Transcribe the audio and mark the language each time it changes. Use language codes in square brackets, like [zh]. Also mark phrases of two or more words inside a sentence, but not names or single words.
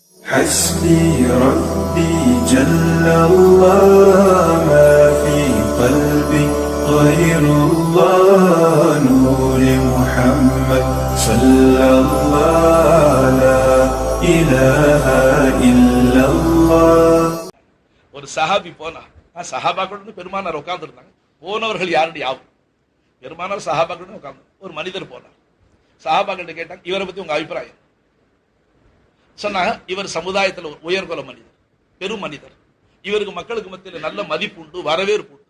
[ar] حسبي ربي جل الله ما في قلبي غير الله نور محمد صلى الله لا إله إلا الله. [ta] ஒரு சஹாபி போனா, சஹாபாக்கள் பெருமானார் உட்கார்ந்து இருந்தாங்க. போனவர்கள் யாருடைய யாவும் பெருமானார் சஹாபாக்கள் உட்கார்ந்து. ஒரு மனிதர் போனார். சஹாபாக்கள் கேட்டாங்க, இவரை பத்தி உங்க அபிப்பிராயம் சொன்னாங்க. இவர் சமுதாயத்தில் ஒரு உயர்குல மனிதர், பெரும் மனிதர். இவருக்கு மக்களுக்கு மத்தியில் நல்ல மதிப்பு உண்டு, வரவேற்பு உண்டு.